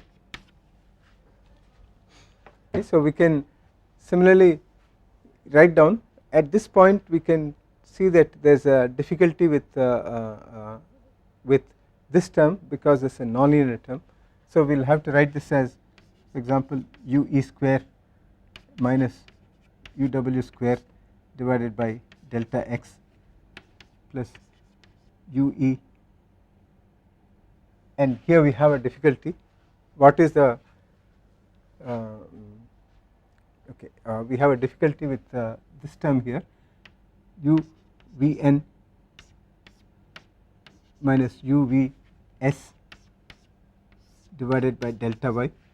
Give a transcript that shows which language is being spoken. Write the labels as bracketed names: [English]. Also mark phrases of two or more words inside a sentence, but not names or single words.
[English] Okay, so we can similarly write down at this point, we can see that there is a difficulty with this term because it is a nonlinear term. So we will have to write this as, for example, u e square minus uw square divided by delta x plus u e, and here we have a difficulty. What is the okay? We have a difficulty with this term here, u v n minus u v s divided by delta y